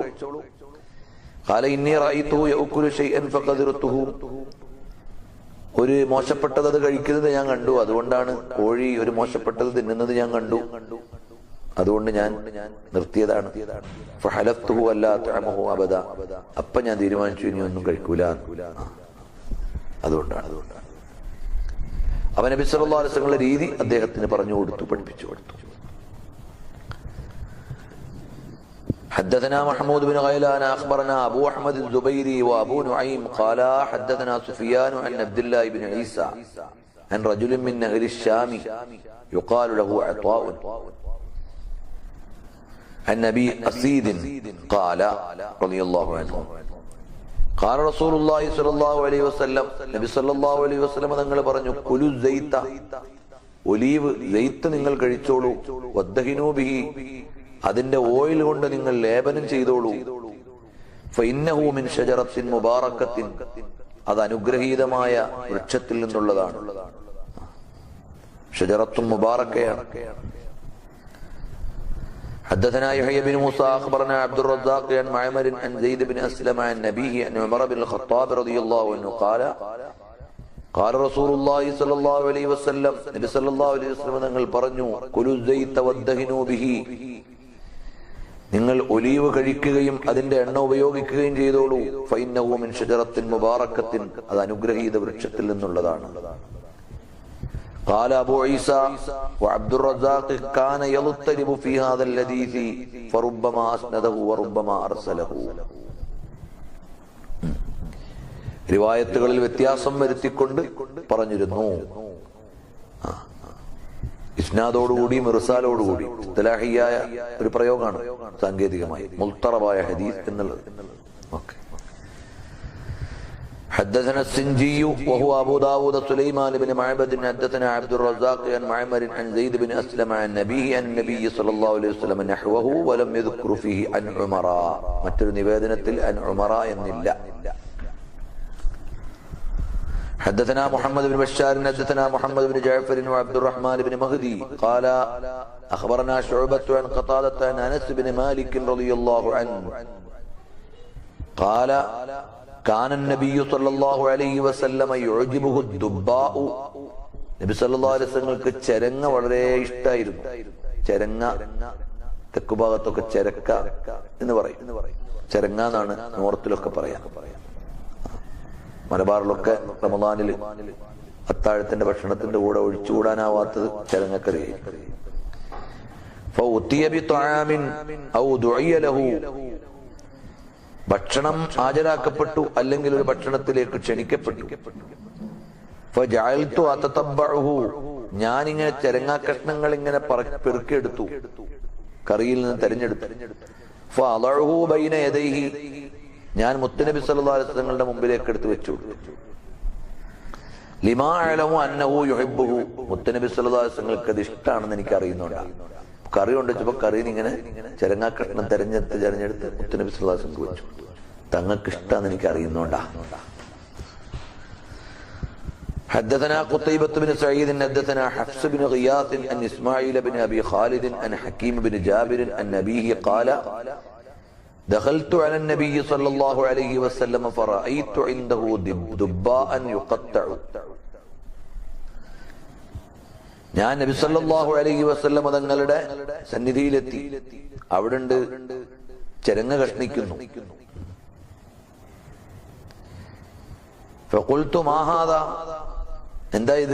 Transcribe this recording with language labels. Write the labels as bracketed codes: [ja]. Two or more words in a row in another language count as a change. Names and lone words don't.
[ar] قال إني رأيته يأكل شيئا فقذرته, [ml] ഒരു മോശപ്പെട്ടത് അത് കഴിക്കുന്നത് ഞാൻ കണ്ടു, അതുകൊണ്ടാണ് കോഴി ഒരു മോശപ്പെട്ടത് തിന്നുന്നത് ഞാൻ കണ്ടു, അതുകൊണ്ട് ഞാൻ നിർത്തിയതാണ്. [ar] فحلفته ألا تطعمه أبدا, [ml] അപ്പൊ ഞാൻ തീരുമാനിച്ചു ഇനി ഒന്നും കഴിക്കൂല, അതുകൊണ്ടാണ്. അവൻ നബി [ar] صلى الله عليه وسلم [ml] രീതി അദ്ദേഹത്തിന് പറഞ്ഞു കൊടുത്തു, പഠിപ്പിച്ചു കൊടുത്തു. [ar] حدثنا محمود بن غيلان أخبرنا أبو أحمد الزبيري وأبو نعيم قال حدثنا سفيان عن عبد الله بن عيسى عن رجل من أهل الشام يقال له عطاء عن أبي أسيد قال رضي الله عنه قال رسول الله صلى الله عليه وسلم نبي صلى الله عليه وسلم [ml] തങ്ങൾ പറഞ്ഞു, [ar] كلوا الزيت, [ml] ഒലീവ് സൈത്ത് നിങ്ങൾ കഴിച്ചോളൂ, [ar] وادهنوا به, [ml] അതിന്റെ ഓയിൽ കൊണ്ട് നിങ്ങൾ ലേപനം ചെയ്തോളൂ, [ar] فإنه من شجرة مباركة, [ml] അത് അനുഗ്രഹീതമായ വൃക്ഷത്തിൽ നിന്നുള്ളതാണ്. [ar] شجرة مباركة. حدثنا يحيى بن موسى أخبرنا عبد الرزاق عن معمر عن زيد بن أسلم عن نبيه عن عمر بن الخطاب رضي الله عنه قال قال رسول الله صلى الله عليه وسلم نبي صلى الله عليه وسلم [ml] തങ്ങൾ പറഞ്ഞു, [ar] كلوا الزيت وادهنوا به, [ml] നിങ്ങൾ ഒലീവ് കഴിക്കുകയും അതിന്റെ എണ്ണ ഉപയോഗിക്കുകയും ചെയ്തോളൂ, [ar] فإنه من شجرة مباركة, [ml] അത് അനുഗ്രഹീത വൃക്ഷത്തിൽ നിന്നുള്ളതാണ്. [ar] قال أبو عيسى وعبد الرزاق كان يضطرب في هذا الحديث فربما أسنده وربما أرسله. [ml] റിവായത്തുകളിൽ വ്യത്യാസം വരുത്തിക്കൊണ്ട് പറഞ്ഞിരുന്നു. ഇസ്നാദോടുകൂടി മിർസാലോടുകൂടി ഇസ്തിലാഹിയായ ഒരു പ്രയോഗമാണ് സാങ്കേതികമായി മുൽത്തറബായ ഹദീസ് എന്നുള്ളത്. ഓക്കെ. [ar] حدثنا السنجي وهو أبو داود سليمان بن معبد حدثنا عبد الرزاق عن معمر عن زيد بن أسلم عن نبيه عن النبي صلى الله عليه وسلم نحوه ولم يذكر فيه عن عمر. [ml] മറ്റൊരു നിവേദനത്തിൽ [ar] عن عمر [ml] എന്നില്ല. [ar] حدثنا محمد بن بشار حدثنا محمد بن جعفر وعبد الرحمن بن مهدي قال أخبرنا شعبة عن قتادة عن أنس بن مالك رضي الله عنه قال كان النبي صلى الله عليه وسلم يعجبه الدباء. [ml] നബി [ar] صلى الله عليه وسلم [ml] ചരങ്ങ വളരെ ഇഷ്ടമായിരുന്നു. ചരങ്ങ തെക്കുഭാഗത്തൊക്കെ ചരക്ക എന്ന് പറയും. ചരങ്ങ എന്നാണ് നോർത്തിലൊക്കെ പറയാം. മലബാറിലൊക്കെ റമദാനിൽ അത്താഴത്തിന്റെ ഭക്ഷണത്തിന്റെ കൂടെ ഒഴിച്ചുകൂടാനാവാത്തത് ചരങ്ങക്കറിയായി. [ar] فأتي بطعام أو دعي له, [ml] ഭക്ഷണം ഹാജരാക്കപ്പെട്ടു അല്ലെങ്കിൽ ഒരു ഭക്ഷണത്തിലേക്ക് ക്ഷണിക്കപ്പെട്ടു. [ar] فجعلت أتتبعه, [ml] ഞാനിങ്ങനെ ചരങ്ങാ കഷ്ണങ്ങൾ ഇങ്ങനെ പെറുക്കിയെടുത്തു, കറിയിൽ നിന്ന് തെരഞ്ഞെടുത്തു. [ar] فأضعه بين يديه, [ml] ഞാൻ മുത്തുനബി [ar] صلى الله عليه وسلم [ml] തങ്ങളുടെ മുമ്പിലേക്ക് എടുത്തു വെച്ചു. [ar] لما أعلم أنه يحبه, [ml] മുത്തുനബി [ar] صلى الله عليه وسلم [ml] അത് ഇഷ്ടമാണെന്ന് എനിക്ക് അറിയുന്നുണ്ട്. കറി കൊണ്ടുവച്ചപ്പോ കറിയിൽ ഇങ്ങനെ ചരങ്ങാ കഷ്ണം തെരഞ്ഞെടുത്ത് മുത്തുനബി [ar] صلى الله عليه وسلم [ml] വെച്ചു. തങ്ങൾക്ക് ഇഷ്ടമാണെന്ന് എനിക്ക് അറിയുന്നുണ്ടാ. [ar] حدثنا قتيبة بن سعيد حدثنا حفص بن غياث عن إسماعيل بن أبي خالد عن حكيم بن جابر عن أبيه قال دخلت على النبي صلى الله عليه وسلم فرأيت عنده دباء يقطع. [ml] ഞാൻ നബി [ar] صلى الله عليه وسلم [ml] തങ്ങളുടെ സന്നിധിയിലെത്തി. അവിടുണ്ട് ചരങ്ങ കഷ്ണിക്കുന്നു. [ar] فقلت ما هذا, [ml] എന്താ ഇത്?